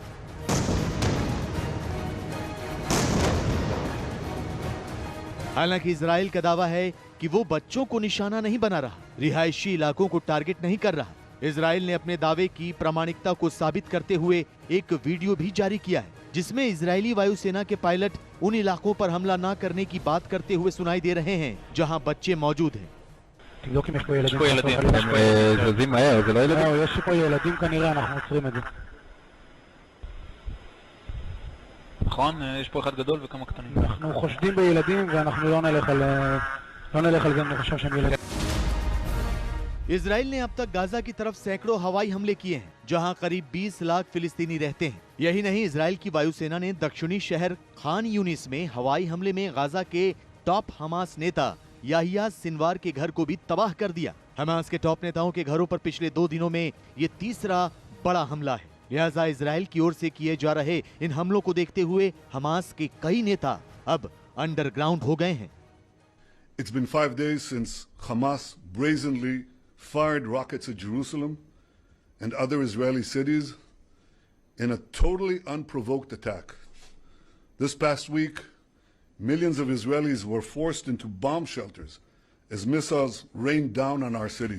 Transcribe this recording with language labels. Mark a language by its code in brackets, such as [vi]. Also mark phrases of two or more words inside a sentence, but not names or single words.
[hi] हालांकि इजराइल का दावा है कि वो बच्चों को निशाना नहीं बना रहा, रिहायशी इलाकों को टारगेट नहीं कर रहा। इजराइल ने अपने दावे की प्रामाणिकता को साबित करते हुए एक वीडियो भी जारी किया है, जिसमें इजरायली वायुसेना के पायलट उन इलाकों पर हमला न करने की बात करते हुए सुनाई दे रहे हैं जहां बच्चे मौजूद हैं। [he] נכון, יש פה אחד גדול וכמה קטנים. אנחנו חושדים בילדים ואנחנו לא נלך על זה, אני חושב שהם ילדים. [hi] इजराइल ने अब तक गाजा की तरफ सैकड़ों हवाई हमले किए हैं, जहां करीब 20 लाख फिलिस्तीनी रहते हैं। यही नहीं, इजराइल की वायुसेना ने दक्षिणी शहर खान यूनिस में हवाई हमले में गाजा के टॉप हमास नेता याहिया सिनवार के घर को भी तबाह कर दिया। हमास के टॉप नेताओं के घरों पर पिछले 2 दिनों में ये तीसरा बड़ा हमला है। लिहाजा इजराइल की ओर से किए जा रहे इन हमलों को देखते हुए हमास के कई नेता अब अंडरग्राउंड हो गए हैं। [en] It's been 5 days since Hamas brazenly fired rockets at Jerusalem and other Israeli cities in a totally unprovoked attack. This past week, millions of Israelis were forced into bomb shelters as missiles rained down on our cities.